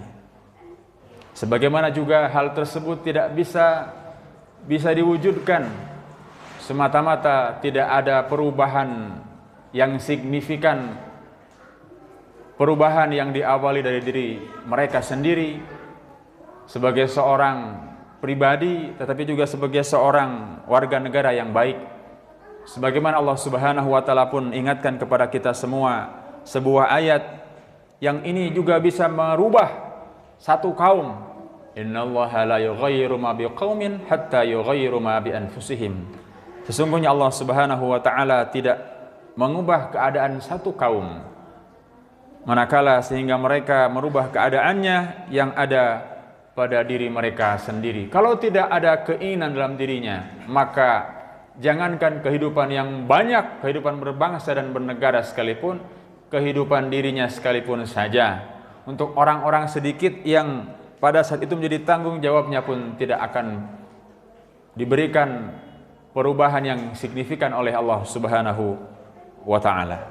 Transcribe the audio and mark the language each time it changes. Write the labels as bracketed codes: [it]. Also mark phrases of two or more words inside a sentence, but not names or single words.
[id] Sebagaimana juga hal tersebut tidak bisa diwujudkan semata-mata tidak ada perubahan yang signifikan, perubahan yang diawali dari diri mereka sendiri sebagai seorang pribadi, tetapi juga sebagai seorang warga negara yang baik. Sebagaimana Allah [ar] سبحانه وتعالى [id] pun ingatkan kepada kita semua sebuah ayat yang ini juga bisa merubah satu kaum. [ar] إن الله لا يغير ما بقوم حتى يغيروا ما بأنفسهم. [id] Sesungguhnya Allah [ar] سبحانه وتعالى [id] tidak mengubah keadaan satu kaum manakala sehingga mereka merubah keadaannya yang ada pada diri mereka sendiri. Kalau tidak ada keinginan dalam dirinya, maka jangankan kehidupan yang banyak, kehidupan berbangsa dan bernegara sekalipun, kehidupan dirinya sekalipun saja, untuk orang-orang sedikit yang pada saat itu menjadi tanggung jawabnya pun tidak akan diberikan perubahan yang signifikan oleh Allah [ar] سبحانه وتعالى.